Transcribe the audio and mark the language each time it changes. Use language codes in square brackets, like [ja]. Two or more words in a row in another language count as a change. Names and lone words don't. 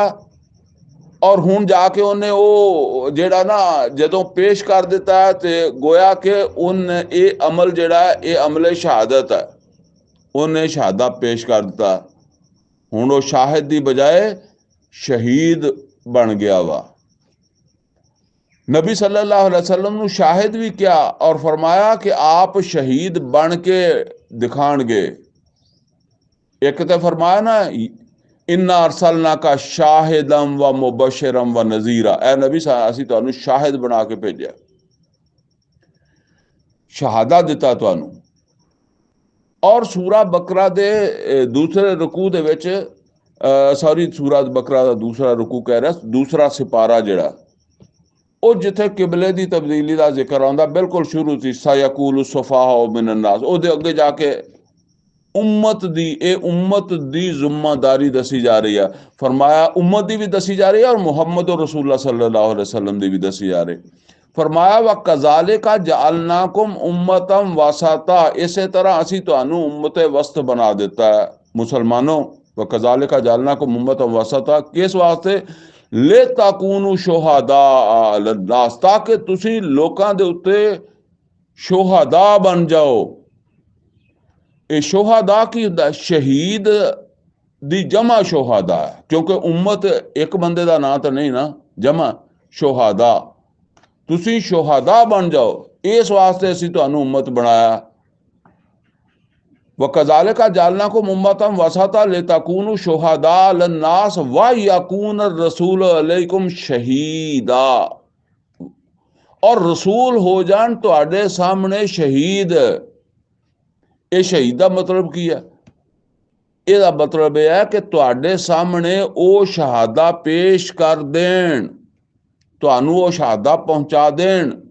[pa] ਔਰ ਹੁਣ ਜਾ ਕੇ ਉਹਨੇ ਉਹ ਜਿਹੜਾ ਨਾ ਜਦੋਂ ਪੇਸ਼ ਕਰ ਦਿੱਤਾ ਤੇ ਗੋਇਆ ਕਿ ਉਹਨੇ ਇਹ ਅਮਲ ਜਿਹੜਾ ਇਹ ਅਮਲੇ ਸ਼ਹਾਦਤ ਹੈ, ਉਹਨੇ ਸ਼ਹਾਦਾ ਪੇਸ਼ ਕਰ ਦਿੱਤਾ। ਹੁਣ ਉਹ ਸ਼ਾਹਿਦ ਦੀ ਬਜਾਏ ਸ਼ਹੀਦ ਬਣ ਗਿਆ ਵਾ। नबी [ar] صلى الله عليه وسلم [pa] ਨੂੰ ਸ਼ਾਹਿਦ ਵੀ ਕਿਹਾ ਔਰ ਫਰਮਾਇਆ ਕਿ ਆਪ ਸ਼ਹੀਦ ਬਣ ਕੇ ਦਿਖਾਣਗੇ। ਇੱਕ ਤੇ ਫਰਮਾਇਆ ਨਾ [ar] إنا أرسلناك شاهدا ومبشرا ونذيرا, [pa] ਐ ਨਬੀ ਅਸੀਂ ਤੁਹਾਨੂੰ ਸ਼ਾਹਿਦ ਬਣਾ ਕੇ ਭੇਜਿਆ, ਸ਼ਹਾਦਾ ਦਿੱਤਾ ਤੁਹਾਨੂੰ। ਔਰ ਸੂਰਾ ਬਕਰਾ ਦੇ ਦੂਸਰੇ ਰਕੂ ਦੇ ਵਿੱਚ ਸੌਰੀ ਸੂਰਾ ਬਕਰਾ ਦਾ ਦੂਸਰਾ ਰਕੂ ਕਹਿ ਰਿਹਾ, ਦੂਸਰਾ ਸਿਪਾਰਾ ਜਿਹੜਾ ਉਹ ਜਿੱਥੇ ਕਿਬਲੇ ਦੀ ਤਬਦੀਲੀ ਦਾ ਜ਼ਿਕਰ ਆਉਂਦਾ ਬਿਲਕੁਲ ਸ਼ੁਰੂ ਸੀ, [ar] سيقول السفهاء من الناس, [pa] ਉਹਦੇ ਅੱਗੇ ਜਾ ਕੇ ਉਮਤ ਦੀ ਉਮਤ ਦੀ ਜ਼ਿੰਮੇਵਾਰੀ ਦੱਸੀ ਜਾ ਰਹੀ ਹੈ। ਫ਼ਰਮਾਇਆ ਉਮਤ ਦੀ ਭੀ ਦੱਸੀ ਜਾ ਰਹੀ ਹੈ ਔਰ मुहम्मद [ar] رسول الله صلى الله عليه وسلم [pa] ਦੀ ਭੀ ਦੱਸੀ ਜਾ ਰਹੀ। [ar] फरमाया وكذلك جعلناكم أمة وسطا, [pa] ਇਸੇ ਤਰ੍ਹਾਂ ਅਸੀਂ ਤੁਹਾਨੂੰ ਉਮਤ ਵਸਤ ਬਣਾ ਦੇਤਾ ਹੈ ਮੁਸਲਮਾਨੋ। [ar] وكذلك جعلناكم أمة وسطا, [pa] ਕਿਸ ਵਾਸਤੇ? [ar] لتكونوا شهداء على الناس, [pa] ਤਾਕਿ ਤੁਸੀਂ ਲੋਕਾਂ ਦੇ ਉੱਤੇ ਸ਼ੁਹਦਾ ਬਣ ਜਾਓ। ਇਹ ਸ਼ੋਹਾਦਾ ਕੀ ਹੁੰਦਾ? ਸ਼ਹੀਦ ਦੀ ਜਮਾ ਸ਼ੋਹਾਦਾ ਹੈ, ਕਿਉਂਕਿ ਉਮਤ ਇੱਕ ਬੰਦੇ ਦਾ ਨਾਂ ਤਾਂ ਨਹੀਂ ਨਾ, ਜਮਾ ਸ਼ੋਹਾਦਾ। ਤੁਸੀਂ ਸ਼ੋਹਾਦਾ ਬਣ ਜਾਓ, ਇਸ ਵਾਸਤੇ ਅਸੀਂ ਤੁਹਾਨੂੰ ਉਮਤ ਬਣਾਇਆ। [ar] وكذلك جعلناكم أمة وسطا لتكونوا شهداء على الناس ويكون الرسول عليكم شهيدا, [pa] ਔਰ ਰਸੂਲ ਹੋ ਜਾਣ ਤੁਹਾਡੇ ਸਾਹਮਣੇ ਸ਼ਹੀਦ। ਇਹ ਸ਼ਹੀਦ ਦਾ ਮਤਲਬ ਕੀ ਹੈ? ਇਹਦਾ ਮਤਲਬ ਇਹ ਹੈ ਕਿ ਤੁਹਾਡੇ ਸਾਹਮਣੇ ਉਹ ਸ਼ਹਾਦਾ ਪੇਸ਼ ਕਰ ਦੇਣ, ਤੁਹਾਨੂੰ ਉਹ ਸ਼ਹਾਦਾ ਪਹੁੰਚਾ ਦੇਣ।